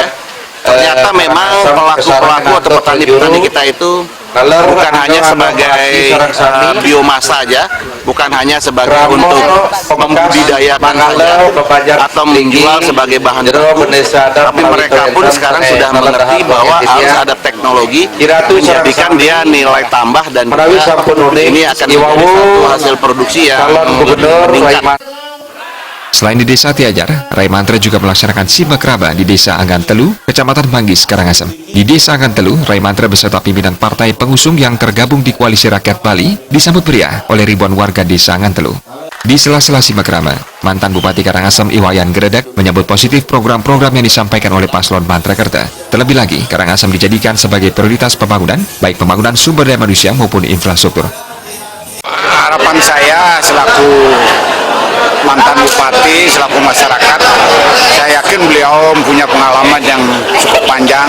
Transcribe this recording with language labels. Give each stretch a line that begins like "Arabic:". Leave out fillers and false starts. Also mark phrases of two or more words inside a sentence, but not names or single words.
Indonesian: Ternyata memang pelaku-pelaku atau petani-petani kita itu bukan hanya sebagai biomasa saja, bukan hanya sebagai untuk membudidayakan saja atau menjual sebagai bahan baku, tapi mereka pun sekarang sudah mengerti bahwa harus ada teknologi menjadikan dia nilai tambah dan juga ini akan menjadi satu hasil produksi yang meningkat. Selain di Desa Tianyar, Rai Mantra juga melaksanakan simak raba di Desa Anggan Telu, Kecamatan Manggis, Karangasem. Di Desa Anggan Telu, Rai Mantra beserta pimpinan partai pengusung yang tergabung di Koalisi Rakyat Bali disambut meriah oleh ribuan warga Desa Anggan Telu. Di sela-sela simak raba, mantan Bupati Karangasem Iwayan Geredek menyambut positif program-program yang disampaikan oleh Paslon Mantrakarta. Terlebih lagi, Karangasem dijadikan sebagai prioritas pembangunan, baik pembangunan sumber daya manusia maupun infrastruktur. Harapan saya selaku mantan bupati, selaku masyarakat, saya yakin beliau punya pengalaman yang cukup panjang.